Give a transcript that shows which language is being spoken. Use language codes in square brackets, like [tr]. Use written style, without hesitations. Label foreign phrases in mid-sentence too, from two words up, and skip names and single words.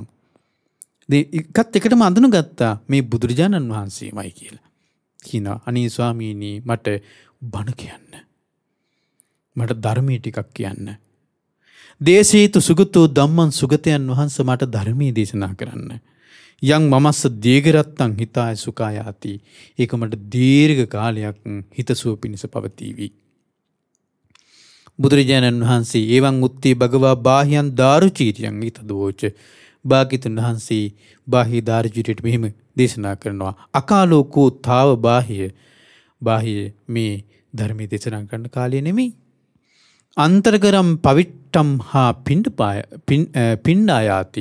[si] එකත් එකටම අඳුනගත්තා මේ බුදුරජාණන් වහන්සේමයි කියලා. කියනවා අනේ ස්වාමීනි මට බණ කියන්න. මට ධර්මයේ ටිකක් කියන්න. [pi] දේශේතු සුගතෝ ධම්මං [si] සුගතයන් වහන්සේ මට ධර්මයේ දේශනා කරන්න. [pi] යං මමස්ස දීඝරත්තං හිතාය සුඛායාති. [si] ඒක මට දීර්ඝ කාලයක් හිතසුව පිණිස පවතිවි. බුදුරජාණන් වහන්සේ [pi] එවං උත්තේ භගවා බාහ්‍යං දාරුචීරියං ඊතදෝච. [si] භාග්‍යතුන් වහන්සේ බාහ්‍ය දාරුචීරියට මෙහෙම දේශනා කරනවා. [pi] අකාලෝකෝ තාව [si] බාහ්‍ය මේ ධර්මයේ දේශනා කරන කාලය නෙමෙයි. [pi] අන්තර්ගරම් පවිට්ටම් හා පිණ්ඩායාති.